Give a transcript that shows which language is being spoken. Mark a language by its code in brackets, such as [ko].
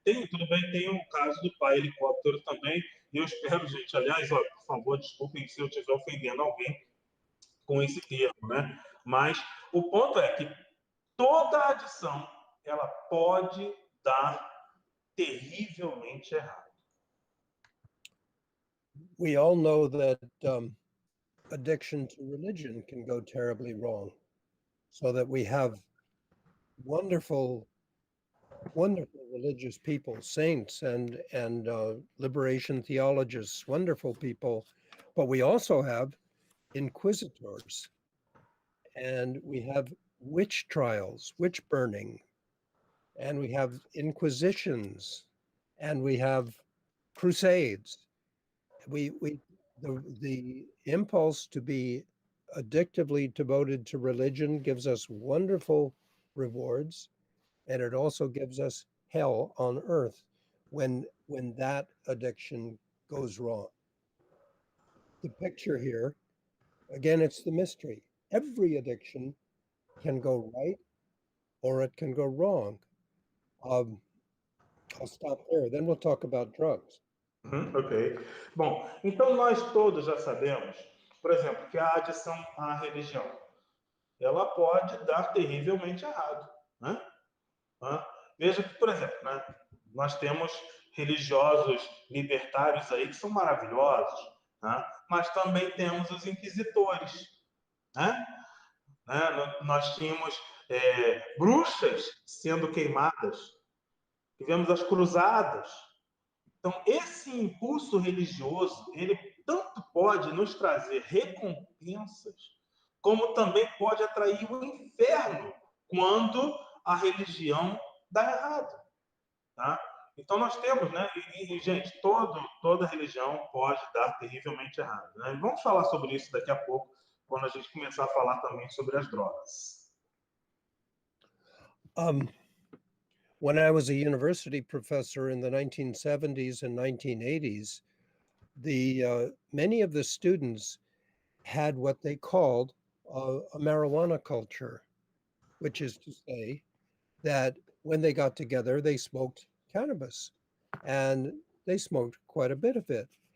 [pt] Tudo bem, tem o caso do pai helicóptero também, e eu espero, gente, aliás, ó, por favor, desculpem se eu estiver ofendendo alguém com esse termo, né? Mas o ponto é que toda adição, ela pode dar terrivelmente errado. [en] We all know that addiction to religion can go terribly wrong, so that we have wonderful religious people, saints and liberation theologists, wonderful people, but we also have inquisitors, and we have witch trials, witch burning, and we have inquisitions, and we have crusades. The impulse to be addictively devoted to religion gives us wonderful rewards, and it also gives us hell on earth when that addiction goes wrong. The picture here, again, it's the mystery. Every addiction can go right or it can go wrong. I'll stop there. Then we'll talk about drugs. Ok. [pt] Bom, então nós todos já sabemos, por exemplo, que a adição à religião, ela pode dar terrivelmente errado, né? Veja que, por exemplo, né, nós temos religiosos libertários aí que são maravilhosos, né? Mas também temos os inquisitores, né? Nós tínhamos bruxas sendo queimadas, tivemos as cruzadas. Então, esse impulso religioso, ele tanto pode nos trazer recompensas, como também pode atrair o inferno quando a religião dá errado. Tá? Então, nós temos, né? Gente, toda religião pode dar terrivelmente errado. Né? Vamos falar sobre isso daqui a pouco, quando a gente começar a falar também sobre as drogas. [en] When I was a university professor in the 1970s and 1980s, many of the students had what they called a marijuana culture, which is to say that when they got together, they smoked cannabis, and they smoked quite a bit of it.